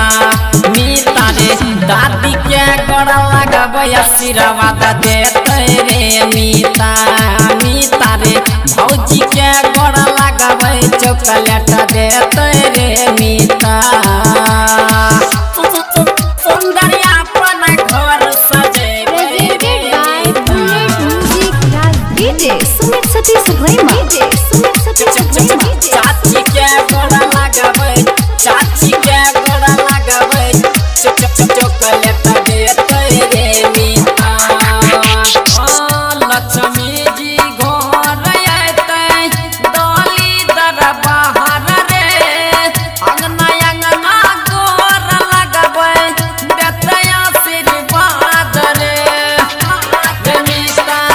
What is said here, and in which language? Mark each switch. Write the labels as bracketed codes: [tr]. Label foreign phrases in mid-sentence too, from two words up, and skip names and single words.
[hne] मीता रे दादी के गोर लगबे आशीर्वाद देते रे मीता। मीता रे भौजी के गोर लगबे चॉकलेट देते रे मीता। सुंदरिया अपन घर सजेबे रे [en] Presented by Bullet Music Rajdhani. DJ Sumit Sati Subrahma. DJ Sumit Sati Subrahma. [hne] चाची के गोर लगबे, चाची के गोर लगबे चॉकलेट देते रे मीता। लक्ष्मी जी घर अयतै डोली दरबार रे, अंगना अंगना गोर लगबे देते आशीर्वाद रे मीता।